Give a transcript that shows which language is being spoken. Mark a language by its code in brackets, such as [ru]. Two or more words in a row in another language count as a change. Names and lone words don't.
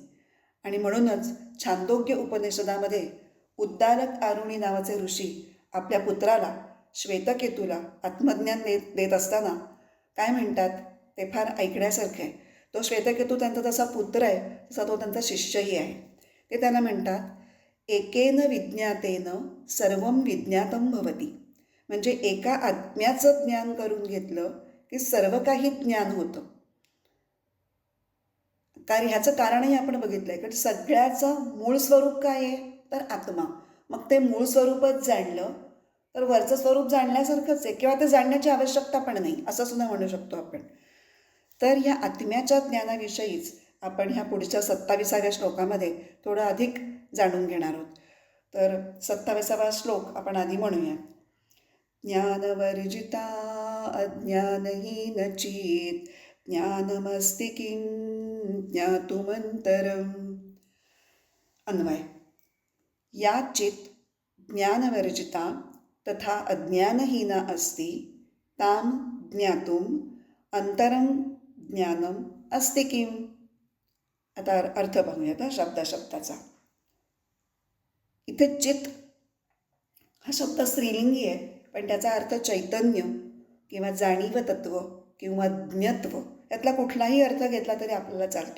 [mr] आणि म्हणूनच छांदोग्य उपनिषदामध्ये उद्दालक आरुणी नावाचे ऋषी आपल्या पुत्राला श्वेतकेतूला आत्मज्ञान देत असताना काय म्हणतात, ते फार ऐकण्यासारखं आहे. तो श्वेतकेतू त्यांचा तसा पुत्र आहे, तसा तो त्यांचा शिष्यही आहे. ते त्यांना म्हणतात, [sa] एकेन विज्ञातेन सर्वं विज्ञातं भवती. [mr] म्हणजे एका आत्म्याचं ज्ञान करून घेतलं की सर्व काही ज्ञान होतं. कारण ह्याचं कारणही आपण बघितलं आहे, कारण सगळ्याचं मूळ स्वरूप काय आहे, तर आत्मा. मग ते मूळ स्वरूपच जाणलं तर वरचं स्वरूप जाणल्यासारखंच आहे, किंवा ते जाणण्याची आवश्यकता पण नाही, असं सुद्धा म्हणू शकतो आपण. तर ह्या आत्म्याच्या ज्ञानाविषयीच आपण ह्या पुढच्या 27व्या श्लोकामध्ये थोडं अधिक जाणून घेणार आहोत. तर 27वा श्लोक आपण आधी म्हणूया. [sa] ज्ञानवर्जिता अज्ञानहीन चेत ज्ञानमस्ति किं ज्ञातुमंतरम. [mr] अन्वय. [sa] या चित ज्ञानवर्जिता तथा अज्ञानहीना अस्ति ताम ज्ञातुम अंतरम ज्ञानम अस्ति किम. [mr] आता अर्थ पाहूयात शब्दाचा. इथे चित हा शब्द स्त्रीलिंगी आहे, पण त्याचा अर्थ चैतन्य किंवा जाणीव तत्व किंवा ज्ञत्व, यातला कुठलाही अर्थ घेतला तरी आपल्याला चालतो.